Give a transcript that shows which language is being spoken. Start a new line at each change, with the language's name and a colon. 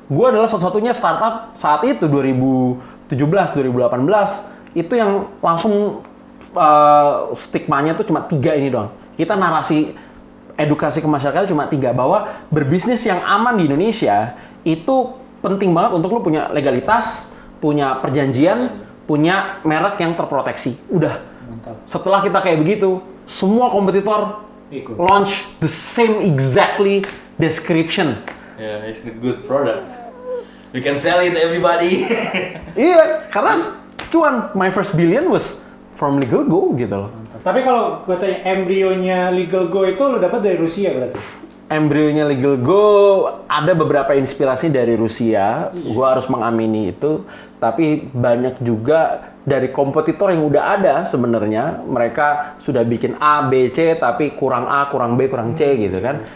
Indonesian: Gue adalah satu-satunya startup saat itu 2017, 2018 itu yang langsung stigmanya tuh cuma 3 ini doang. Kita narasi edukasi ke masyarakat cuma 3, bahwa berbisnis yang aman di Indonesia itu penting banget untuk lu punya legalitas, punya perjanjian, punya merek yang terproteksi. Udah. Mantap. Setelah kita kayak begitu, semua kompetitor Ikut.
English: launch the same exactly description. Yeah, it's a good product. You can sell it everybody.
Indonesian: Iya, karena cuan.
English: My first billion was from Legal Go gitu loh.
Indonesian: Tapi kalau gue tanya embrionya Legal Go itu lu dapat dari Rusia berarti? Embrionya Legal Go ada beberapa inspirasi dari Rusia, gua harus mengamini itu. Tapi banyak juga dari kompetitor yang udah ada sebenarnya. Mereka sudah bikin A, B, C, tapi kurang A, kurang B, kurang C gitu kan.